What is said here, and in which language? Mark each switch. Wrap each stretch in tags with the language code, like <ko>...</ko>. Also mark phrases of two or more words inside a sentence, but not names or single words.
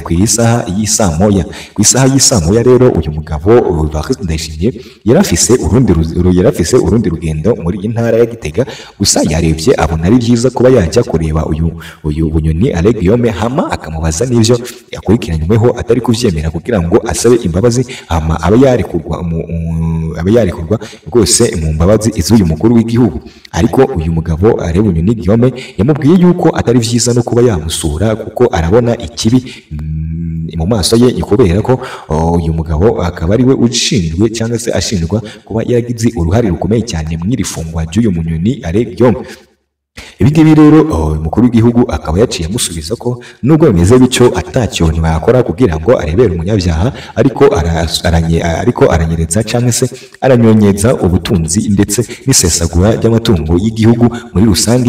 <rn>ku isaha y'isamoya rero uyu mugabo Evariste Ndayishimiye yarafise urundi rugendo muri intara ya Gitega, gusa yarebye abona ari byiza kuba yajya kureba uyu Bunyoni Alain Guillaume hama akamubaza n'ivyo yakurikiranyweho atari kuvyemera kugira ngo asabe imbabazi, hama aba yarekurwa rwose mu mbabazi iz'uyu mukuru w'igihugu.</rn> <rw>Ariko uyu mugabo Alain Bunyoni Guillaume yamubwiye yuko atari vyiza no kuba yamusura kuko arabona ikibi mu maso ye, kubera ko uyu mugabo akaba ari we ushinzwe cyangwa se ashinjwa kuba yaragize uruhare rukomeye cyane mu irifungwa ry'uyu Bunyoni Alain Guillaume. Ibi ngibi rero umukuru w'igihugu akaba yaciye amusubiza ko nubwo bimeze bityo atacyo ntibakora kugira ngo arebere umunyabyaha, ariko aranyereza cyangwa se aranyonyeza ubutunzi ndetse n'isesagura ry'amatungo y'igihugu muri rusange.</rw>